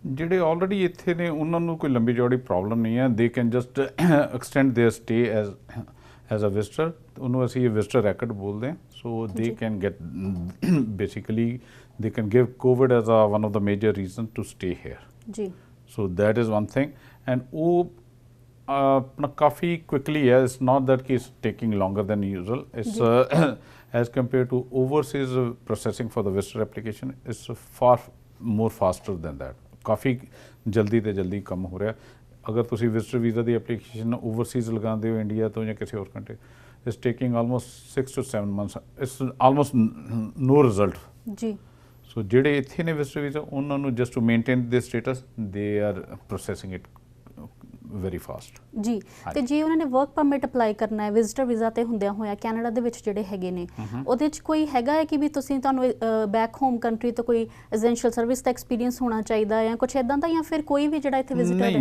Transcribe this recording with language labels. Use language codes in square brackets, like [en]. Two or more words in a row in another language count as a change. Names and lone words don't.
[pa] ਜਿਹੜੇ ਆਲਰੇਡੀ ਇੱਥੇ ਨੇ ਉਹਨਾਂ ਨੂੰ ਕੋਈ ਲੰਬੀ ਚੌੜੀ ਪ੍ਰੋਬਲਮ ਨਹੀਂ ਹੈ, [en] they can just extend their stay as a visitor, [pa] ਉਹਨੂੰ ਅਸੀਂ ਵਿਜ਼ਟਰ ਰੈਕਟ ਬੋਲਦੇ ਹਾਂ। [en] So they can get basically they can give COVID as a one of the major reason to stay here [pa] ਜੀ। [en] So that is one thing, and [pa] ਉਹ ਆਪਣਾ ਕਾਫੀ ਕੁਇਕਲੀ ਹੈ, [en] it's not that कि it's taking longer than usual, it's as compared to overseas processing for the visitor application, it's far more faster than that, [pa] ਕਾਫੀ ਜਲਦੀ ਤੇ ਜਲਦੀ ਕੰਮ ਹੋ ਰਿਹਾ। ਅਗਰ ਤੁਸੀਂ [en] visitor visa [pa] ਦੀ [en] application overseas [pa] ਲਗਾਉਂਦੇ ਹੋ ਇੰਡੀਆ ਤੋਂ ਜਾਂ ਕਿਸੇ ਹੋਰ ਕੰਟਰੀ, [en] it's taking almost 6 to 7 months, It's almost no result ਜੀ। [pa] ਸੋ ਜਿਹੜੇ ਇੱਥੇ ਨੇ [en] visitor visa [pa] ਉਹਨਾਂ ਨੂੰ [en] just to maintain their status they are processing it very fast [pa] ਜੀ। ਤੇ ਜੇ ਉਹਨਾਂ ਨੇ [en] work permit [pa] ਅਪਲਾਈ ਕਰਨਾ ਹੈ [en] visitor visa [pa] ਤੇ ਹੁੰਦਿਆਂ ਹੋਇਆ ਕੈਨੇਡਾ ਦੇ ਵਿੱਚ ਜਿਹੜੇ ਹੈਗੇ ਨੇ, ਉਹਦੇ 'ਚ ਕੋਈ ਹੈਗਾ ਹੈ ਕਿ ਵੀ ਤੁਹਾਨੂੰ [en] back home country [pa] ਤੋਂ ਕੋਈ [en] essential service [pa] ਦਾ ਐਕਸਪੀਰੀਅੰਸ ਹੋਣਾ ਚਾਹੀਦਾ ਜਾਂ ਕੁਝ ਇਦਾਂ ਦਾ, ਜਾਂ ਫਿਰ ਕੋਈ ਵੀ ਜਿਹੜਾ ਇੱਥੇ ਵਿਜ਼ਿਟਰ ਹੈ?